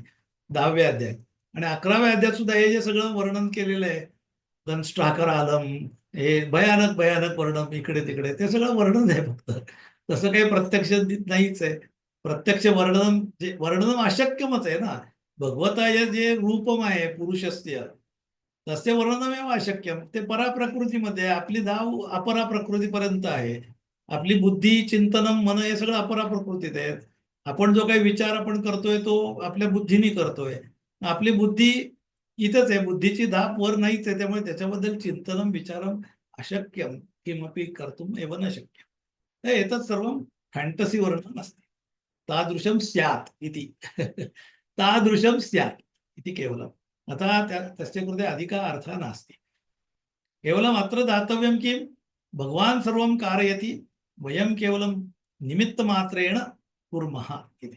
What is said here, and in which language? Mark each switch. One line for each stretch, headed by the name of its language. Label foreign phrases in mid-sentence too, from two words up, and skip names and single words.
Marathi: 10व्या अध्यायात आणि 11व्या अध्यायात सुद्धा हे जे सगळं वर्णन केलेलं आहे, दंष्ट्राकर आलम, हे भयानक भयानक वर्णन इकडे तिकडे, ते सगळं वर्णन आहे फक्त. तसं काही प्रत्यक्ष नाहीच आहे. प्रत्यक्ष वर्णन अशक्यमच आहे ना. भगवताय जे रूपम आहे
Sanskrit: पुरुषस्य तस्य वर्णनमेव अशक्यम.
Marathi: ते पराप्रकृतीमध्ये आहे. आपली धाव अपराप्रकृतीपर्यंत आहे. आपली बुद्धी, चिंतनम, मन हे सगळं अपराप्रकृतीत आहे. आपण जो काही विचार आपण करतोय तो आपल्या बुद्धीने करतोय. आपली बुद्धी इथंच आहे, बुद्धीची धाप वर नाहीच आहे. त्यामुळे त्याच्याबद्दल
Sanskrit: चिंतनम विचारम अशक्यम किमपि कर्तुम एव न शक्यम. एतत् सर्वं
Marathi: फॅन्टसी वर्णन असते.
Sanskrit: तादृशं स्यात् इति. तादृशं स्यात् इति केवलम्. अतः तस्य कृते अधिकः अर्थः नास्ति. केवलम् अत्र दातव्यं किं, भगवान् सर्वं कारयति, वयं केवलं निमित्तमात्रेण कुर्मः इति.